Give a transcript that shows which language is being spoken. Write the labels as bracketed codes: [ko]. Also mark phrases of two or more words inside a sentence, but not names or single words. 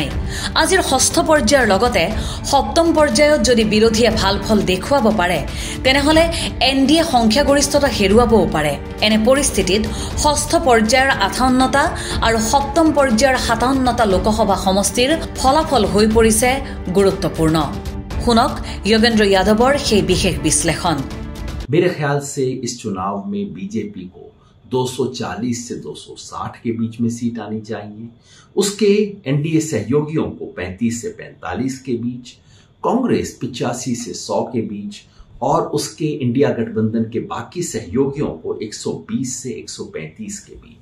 [as] আজিৰ ষষ্ঠ পৰ্যায়ৰ লগতে সপ্তম পৰ্যায়ত যদি বিৰোধীয়ে ভাল ফল দেখুৱাব পাৰে তেনেহলে এনডিএ সংখ্যাগৰিষ্ঠতা হেৰুৱাবও পাৰে। এনে পৰিস্থিতিত ষষ্ঠ পৰ্যায়ৰ 58টা আৰু সপ্তম পৰ্যায়ৰ 57টা লোকসভা সমষ্টিৰ ফলাফল হৈ পৰিছে গুৰুত্বপূৰ্ণ। শুনক योगेंद्र यादवर সেই বিশেষ বিশ্লেষণ। [hi] मेरे ख्याल से इस चुनाव में बीजेपी को 240 से 260 के बीच में सीट आनी चाहिए। उसके एनडीए सहयोगियों को 35 से 45 के बीच, कांग्रेस 85 से 100 के बीच और उसके इंडिया गठबंधन के बाकी सहयोगियों को 120 से 135 के बीच।